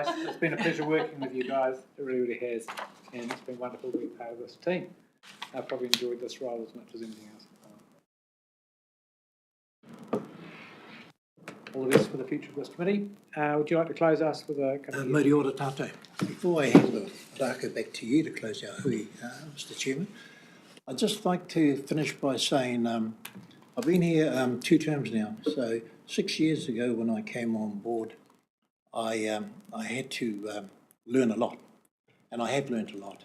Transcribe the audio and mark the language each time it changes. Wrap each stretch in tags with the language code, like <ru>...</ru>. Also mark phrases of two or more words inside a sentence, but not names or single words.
<en>It's been a pleasure working with you guys. It really, really has, and it's been wonderful to be part of this team. I've probably enjoyed this role as much as anything else. All the best for the future of this committee. Would you like to close us with a couple of...</en> <mi>Mori ora tātou.</mi> <en>Before I hand the rākau back to you to close our hui, Mr Chairman, I'd just like to finish by saying I've been here 2 terms now. So 6 years ago when I came on board, I had to learn a lot, and I have learned a lot.</en>